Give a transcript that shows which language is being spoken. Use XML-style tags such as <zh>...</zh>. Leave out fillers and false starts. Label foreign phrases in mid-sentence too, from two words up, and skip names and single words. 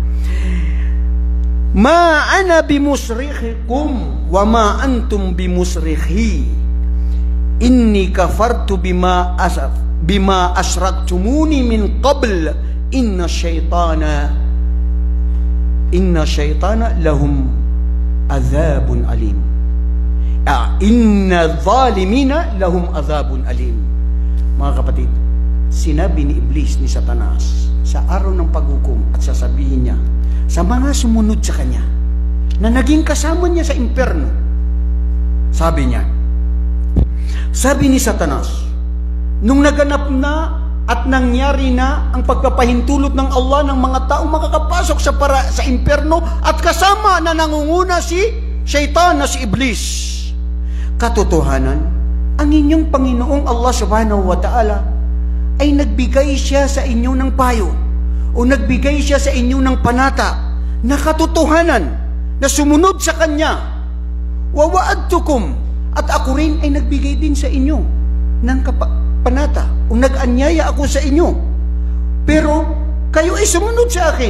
<ar>ما أنا بمصرخكم وما أنتم بمصرخي إني كفرت بما أشركتمون من قبل إن الشيطان لهم عذاب أليم. إن الظالمين لهم عذاب أليم.</ar> <tl>Mga kapatid, sinabi ni Iblis, ni Satanas, sa araw ng paghukom, at sasabihin niya sa mga sumunod sa kanya na naging kasama niya sa imperno, sabi ni Satanas, nung naganap na at nangyari na ang pagpapahintulot ng Allah ng mga taong makakapasok sa imperno, at kasama na nangunguna si Shaitan na si Iblis, katotohanan, ang inyong Panginoong Allah</tl> <ar>سبحانه وتعالى</ar> <tl>ay nagbigay siya sa inyo ng payo, o nagbigay siya sa inyo ng panata na katotohanan, na sumunod sa Kanya.</tl> <ar>ووعدتكم,</ar> <tl>at ako rin ay nagbigay din sa inyo ng panata, o nag-anyaya ako sa inyo, pero kayo ay sumunod sa akin.</tl>